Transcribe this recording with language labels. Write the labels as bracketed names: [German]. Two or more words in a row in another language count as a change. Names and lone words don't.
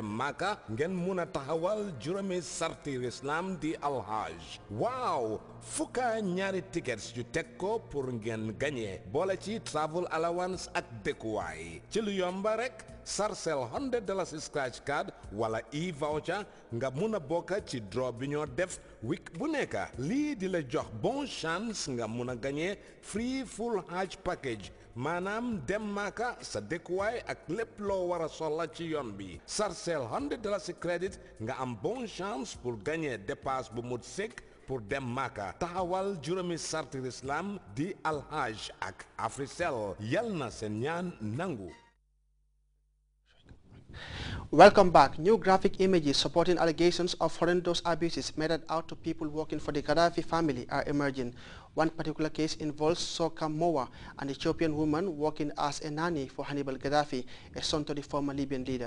[Wolof] Maka ngeen mun a taxawal juróomi sarti Islam di alhaj waaw fukka ñaari tickets yu teg ko pour ngeen gagné boole ci [English] travel allowance [Wolof] ak dëkkuwaay ci lu yomba rek sarcel $100 [English] scratch card [Wolof] wala e-voucher nga mun a bokk ci draw bi ñoo def week bu nekk lii di la jox [French] bon chance [Wolof] nga mun a gagné [English] free full hajj package [Wolof] maanaam dem Maka sa dëkkuwaay ak lépp loo war a soxla ci yoon bi sarcel $100 credit nga am [French] bon chance pour gagner [Wolof] dépasse bu mut sëkk pour dem Maka taxawal juróomi sarti Islam di alhaj ak Africell yal na seen ñaan nangu. [English] Welcome back. New graphic images supporting allegations of horrendous abuses meted out to people working for the Gaddafi family are emerging. One particular case involves Soka Mowa, an Ethiopian woman working as a nanny for Hannibal Gaddafi, a son to the former Libyan leader.